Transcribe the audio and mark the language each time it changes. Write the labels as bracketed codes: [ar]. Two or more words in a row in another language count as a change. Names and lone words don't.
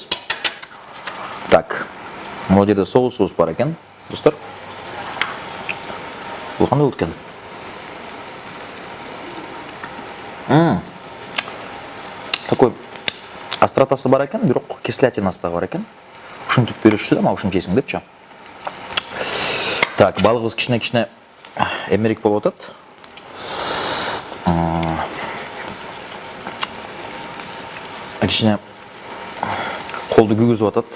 [ky] Так, бул жерде соусубуз бар экен, достор. Бул кандай болот экен? Такой остротасы бар екен, бирок кислятинасы да бар екен. Ушинтип беришти да, ушинтип жейсиң депчи. Так, балыгыбыз кичине эмерик болуп атат. Кичине колду күйгүзүп атат.